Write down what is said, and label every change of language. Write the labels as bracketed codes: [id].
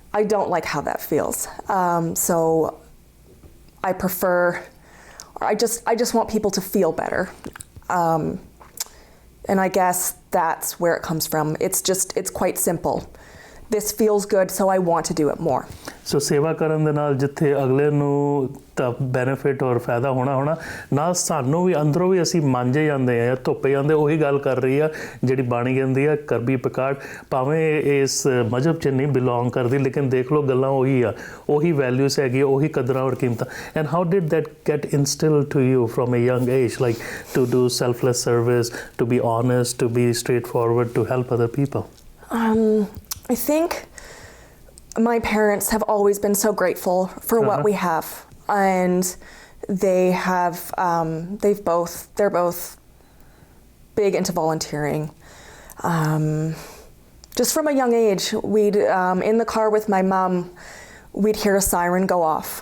[en] I don't like how that feels. So I prefer, I just want people to feel better. And I guess that's where it comes from. It's quite simple. This feels good, so I want to do it more. [pa] So ਸੇਵਾ ਕਰਨ ਦੇ ਨਾਲ ਜਿੱਥੇ ਅਗਲੇ ਨੂੰ ਤਾਂ benefit ਔਰ ਫਾਇਦਾ ਹੋਣਾ ਨਾਲ ਸਾਨੂੰ ਵੀ ਅੰਦਰੋਂ ਵੀ ਅਸੀਂ ਮਾਂਜੇ ਜਾਂਦੇ ਆ ਧੁੱਪੇ ਜਾਂਦੇ ਉਹੀ ਗੱਲ ਕਰ ਰਹੀ ਆ ਜਿਹੜੀ ਬਾਣੀ ਕਹਿੰਦੀ ਆ ਕਰਬੀ ਪਕਾਰਡ ਭਾਵੇਂ ਇਸ ਮਜ਼ਹਬ 'ਚ ਨਹੀਂ ਬਿਲੋਂਗ ਕਰਦੀ ਲੇਕਿਨ ਦੇਖ ਲਓ ਗੱਲਾਂ ਉਹੀ ਆ ਉਹੀ ਵੈਲਿਊਸ ਹੈਗੀ ਉਹੀ ਕਦਰਾਂ ਔਰ ਕੀਮਤਾਂ [en] And how did that get instilled to you from a young age like to do selfless service to be honest to be straightforward to help other people I think my parents have always been so grateful for what we have, and they have they're both big into volunteering. Just from a young age, we'd in the car with my mom, we'd hear a siren go off.